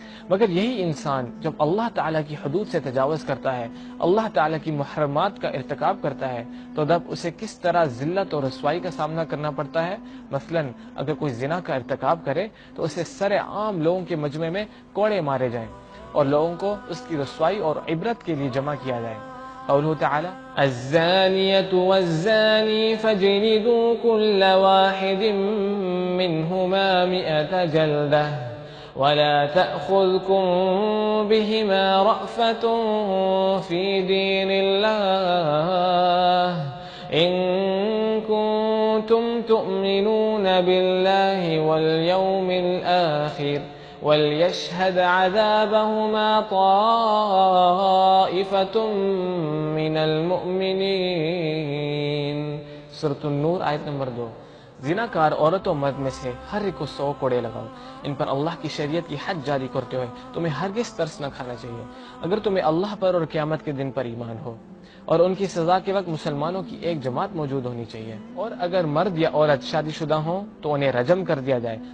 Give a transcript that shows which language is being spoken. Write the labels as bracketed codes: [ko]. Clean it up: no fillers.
[ur] مگر یہی انسان جب اللہ تعالیٰ کی حدود سے تجاوز کرتا ہے، اللہ تعالیٰ کی محرمات کا ارتکاب کرتا ہے، تو تب اسے کس طرح ذلت اور رسوائی کا سامنا کرنا پڑتا ہے۔ مثلا اگر کوئی زنا کا ارتکاب کرے تو اسے سر عام لوگوں کے مجمع میں کوڑے مارے جائیں اور لوگوں کو اس کی رسوائی اور عبرت کے لیے جمع کیا جائے۔ قولہ تعالی [ar] الزانیة والزانی فاجلدوا كل واحد منهما 100 جلدة ولا تأخذكم بهما رأفة في دين الله إن كنتم تؤمنون بالله واليوم الآخر وليشهد عذابهما طائفة من المؤمنين. [ur] سورۃ النور آیت نمبر 2. زناکار عورت و مرد میں سے ہر ایک کو 100 کوڑے لگاؤ. ان پر اللہ کی شریعت کی حد جاری کرتے ہوئے تمہیں ہرگز ترس نہ کھانا چاہیے اگر تمہیں اللہ پر اور قیامت کے دن پر ایمان ہو. اور ان کی سزا کے وقت مسلمانوں کی ایک جماعت موجود ہونی چاہیے. اور اگر مرد یا عورت شادی شدہ ہوں تو انہیں رجم کر دیا جائے.